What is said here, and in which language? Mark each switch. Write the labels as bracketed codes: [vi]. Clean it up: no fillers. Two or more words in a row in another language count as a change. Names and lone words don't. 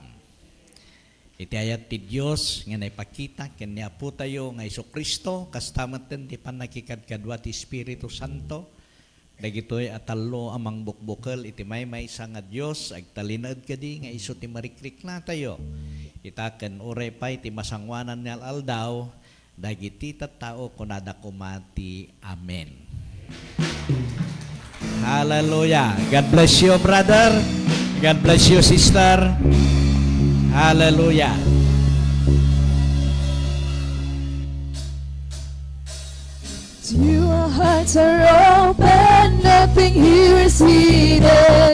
[ilo] Iti ayat ti Dios nga naipakita ken ni Apo tayo nga Jesu-Kristo kastameten ti panakikadkadwa ti Espiritu Santo dagitoy atallo amang bukbukel iti maysa nga Dios agtalined kadi nga isu ti marikrik na tayo itaken uray pay ti masangwanan nga aldaw dagiti tattao kunada kumati amen. [en] Hallelujah. God bless you, brother. God bless you, sister. Hallelujah. Your hearts are open, nothing here is hidden.